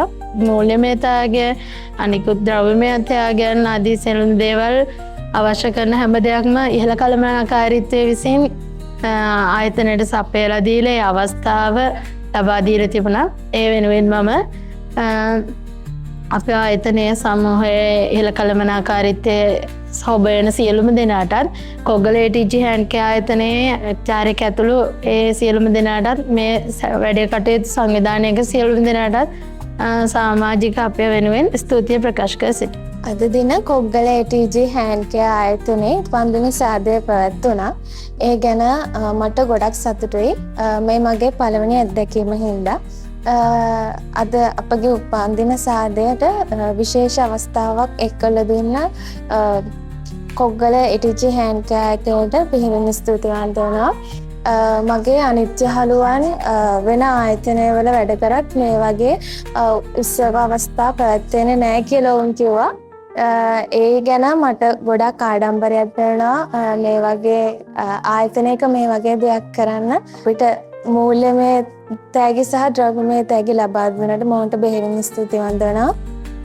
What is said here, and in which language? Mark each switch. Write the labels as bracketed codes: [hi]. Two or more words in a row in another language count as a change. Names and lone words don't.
[si] මූල්‍යමය ත්‍යාගය, අනිකුත් ද්‍රව්‍යමය ත්‍යාගයන් ආදී සියලු දේවල් අවශ්‍ය කරන හැම දෙයක්ම ඉහළ කළමනාකාරීත්වයේ විසින් ආයතනයට සපයලා දීලා ඒ අවස්ථාව ලබා දීලා තිබුණා. ඒ වෙනුවෙන් මම අපේ ආයතනයේ සමූහයේ ඉහළ කළමනාකාරීත්වයේ සහභාගී සියලුම දෙනාටත් කොග්ගල ATG hand care ආයතනයේ චාරික ඇතුළු ඒ සියලුම දෙනාටත් මේ වැඩ කටයුතු සංවිධානයක සියලුම දෙනාටත් සමාජික අපය වෙනුවෙන් ස්තුතිය ප්‍රකාශ කර සිටිනවා. අද දින කොග්ගල ATG hand care ආයතනයේ උපන්දින සාදය පැවැත්වුණා. ඒ ගැන මට ගොඩක් සතුටුයි. මේ මගේ පළවෙනි අත්දැකීම හින්දා අද අපගේ උපන්දින සාදයට විශේෂ අවස්ථාවක් එක්කලා දුන්න කොග්ගල ATG hand care ආයතනයට පිහින් ස්තුතිවන්ත වෙනවා. මගේ අනිත් යහළුවන් වෙන ආයතනවල වැඩ කරත් මේ වගේ උත්සව අවස්ථා පැවැත්වෙන්නේ නැහැ කියලා වුන් කිව්වා. ඒ ගැන මට ගොඩක් ආඩම්බරයක් දැනෙනවා. මේ වගේ ආයතනයක මේ වගේ දෙයක් කරන්න අපිට මූල්‍යමය තෑගි සහ ද්‍රව්‍යමය තෑගි ලබා දුන්නට මම බෙහෙවින් ස්තුතිවන්ත වෙනවා.